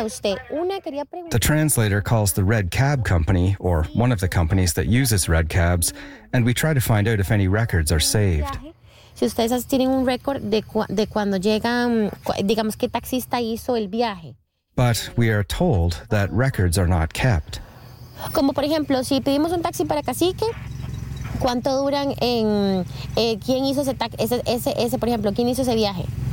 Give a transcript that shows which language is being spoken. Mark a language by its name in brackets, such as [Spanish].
[English] The translator calls the red cab company, or one of the companies that uses red cabs, and we try to find out if any records are saved. [Spanish] Si ustedes tienen un récord de cuando llegan, digamos, qué taxista hizo el viaje. [English] But we are told that records are not kept. [Spanish] Como por ejemplo, si pedimos un taxi para Cacique, ¿cuánto duran en quién hizo ese taxi, ese, por ejemplo, quién hizo ese viaje?